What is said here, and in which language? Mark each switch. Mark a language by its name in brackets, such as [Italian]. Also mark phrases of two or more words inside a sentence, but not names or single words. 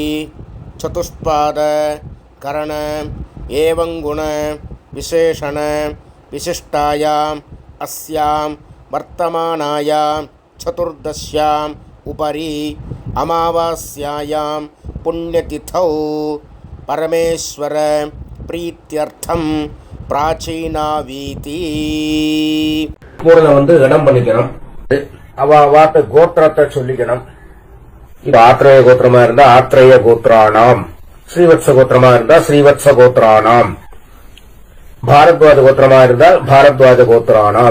[Sanskrit] चतुष्पाद करण एवं गुण विशेषण विशिष्टायाम् अस्यां वर्तमानायां चतुर्दश्याम् उपरि अमावास्यायां पुण्यतिथौ परमेश्वर प्रीत्यर्थं प्राचीनावीति [Tamil] மூணுல இடம் பண்ணிக்கணும். அவ வாட்டு கோத்திரத்தை சொல்லிக்கணும். இது ஆத்ரேய கோத்திரமா இருந்தா [Sanskrit] आत्रेय गोत्राणाम्, [Tamil] ஸ்ரீவத்ச கோத்திரமா இருந்தா [Sanskrit] श्रीवत्स गोत्राणाम्, [Tamil] பாரத்வாஜ கோத்திரமா இருந்தால் [Sanskrit] भारद्वाज गोत्राणाम्.